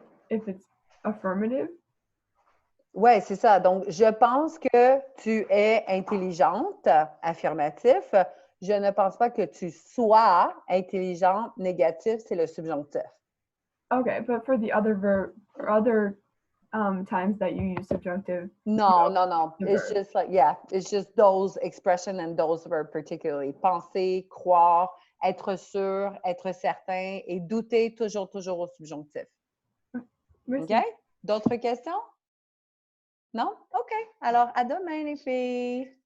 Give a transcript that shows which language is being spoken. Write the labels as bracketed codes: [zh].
[en] If it's affirmative. [fr] Oui, c'est ça. Donc, je pense que tu es intelligente, affirmatif. Je ne pense pas que tu sois intelligente, négatif, c'est le subjonctif. [en] Okay, but for the other verb, or other times that you use subjunctive. No, no, no. It's just like, yeah, it's just those expressions and those verbs particularly. [fr] Penser, croire, être sûr, être certain et douter toujours au subjonctif. Merci. OK? D'autres questions? Non? OK. Alors, à demain, les filles.